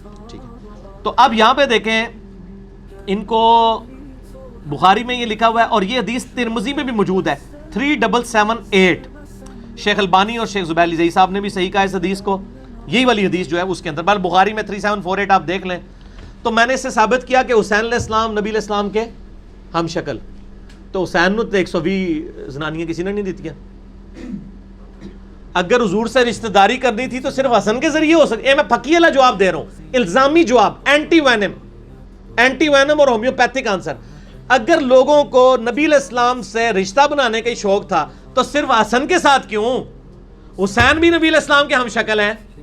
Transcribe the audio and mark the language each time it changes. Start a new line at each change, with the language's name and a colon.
Urdu: ٹھیک ہے, تو اب یہاں پہ دیکھیں ان کو بخاری میں یہ لکھا ہوا ہے, اور یہ حدیث ترمذی میں بھی موجود ہے 3778. شیخ البانی اور شیخ زبیر علی صاحب نے بھی صحیح کہا اس حدیث کو, یہی والی حدیث جو ہے اس کے اندر. بل بخاری میں 3748 آپ دیکھ لیں. تو میں نے اس سے ثابت کیا کہ حسین علیہ السلام نبی علیہ السلام کے ہم شکل.
Punjabi: تو حسین نے 120 زنانیاں کسی نے نہیں دیتی.
Urdu: اگر حضور سے رشتہ داری کرنی تھی تو صرف حسن کے ذریعے ہو سکتی. میں پکی والا جواب دے رہا ہوں, الزامی جواب, اینٹی وینم اور ہومیوپیتھک آنسر. اگر لوگوں کو نبی علیہ السلام سے رشتہ بنانے کا شوق تھا تو صرف حسن کے ساتھ کیوں؟ حسین بھی نبی علیہ السلام کے ہم شکل ہیں.